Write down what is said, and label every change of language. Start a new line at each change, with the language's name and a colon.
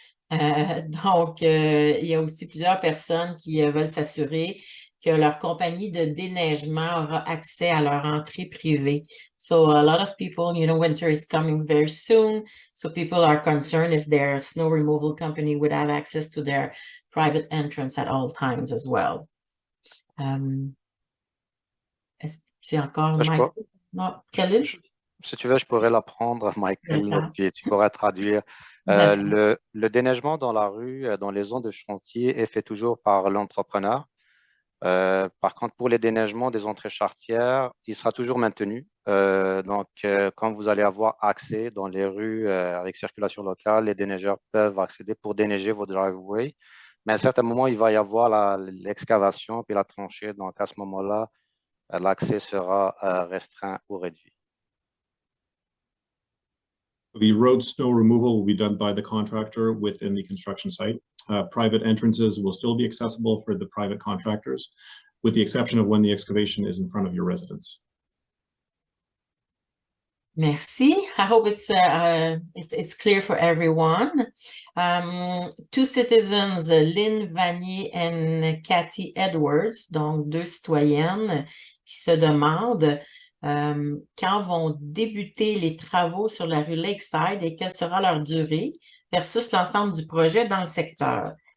French: Donc, il y a aussi plusieurs personnes qui veulent s'assurer que leur compagnie de déneigement aura accès à leur entrée privée.
English: So a lot of people, winter is coming very soon. So people are concerned if their snow removal company would have access to their private entrance at all times as well.
French: Est-ce que c'est encore Michael? Non, Khalil? Si tu veux, je pourrais la prendre, Michael, puis tu pourras traduire. Le déneigement dans la rue, dans les zones de chantier, est fait toujours par l'entrepreneur. Par contre, pour les déneigements des entrées charretières, il sera toujours maintenu. Donc, quand vous allez avoir accès dans les rues avec circulation locale, les déneigeurs peuvent accéder pour déneiger vos driveways. Mais à un certain moment, il va y avoir l'excavation puis la tranchée. Donc, à ce moment-là, l'accès sera restreint ou réduit.
English: The road snow removal will be done by the contractor within the construction site. Private entrances will still be accessible for the private contractors, with the exception of when the excavation is in front of your residence.
French: Merci.
English: I hope it's clear for everyone. Two citizens,
French: Lynn Vanier and Cathy Edwards, donc deux citoyennes qui se demandent quand vont débuter les travaux sur la rue Lakeside et quelle sera leur durée versus l'ensemble du projet dans le secteur.